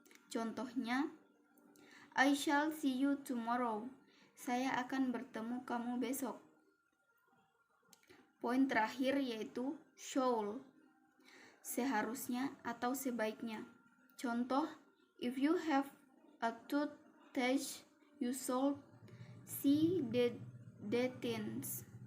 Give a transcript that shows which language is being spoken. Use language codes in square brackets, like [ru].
[en] Contohnya, I shall see you tomorrow. [id] Saya akan bertemu kamu besok. Poin terakhir yaitu should, seharusnya atau sebaiknya. [en] Contoh, if you have a toothache, you should see the dentist.